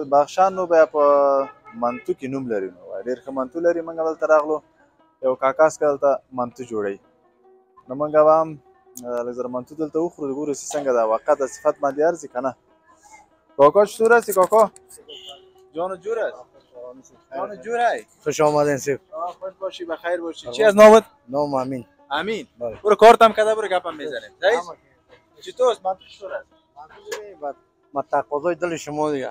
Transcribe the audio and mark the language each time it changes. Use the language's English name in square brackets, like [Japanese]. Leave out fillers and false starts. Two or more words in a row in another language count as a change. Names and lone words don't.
[Pashto] بدخشان نو بیا په منتو کې نوم لري، نو ډېر ښه منتو لري. موږ دلته راغلو، یو کاکا څخه دلته منتو جوړوي. نو موږ به هم لږ زر منتو دلته وخورو، ګورو چې څنګه ده، واقعا د صفت باندې ارزي که نه. [Persian] کاکا چطور هستی کاکا؟ جان جور است؟ جان جور هی؟ خوش آمدین سیف. خوش باشی، بخیر باشی. چی از نامت؟ نام امین. امین. برو کارتم کده، برو گپم میزنیم. رئیس چطور است؟ منتو چطور است؟ ما تقاضای دل شما دیگه.